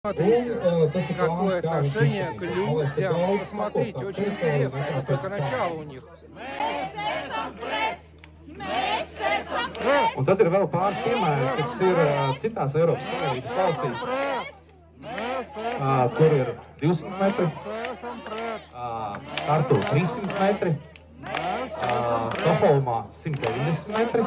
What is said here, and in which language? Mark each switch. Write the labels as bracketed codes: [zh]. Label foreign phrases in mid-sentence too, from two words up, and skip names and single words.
[ru] Смотрите, какое отношение к людям. Посмотрите, очень интересно. Это только начало у них. [lv] Un tad ir vēl pāris piemēri, kas ir citās Eiropas Savienības valstīs, kur ir 200 metri, Tartu 300 metri, Stokholmā 190 metri.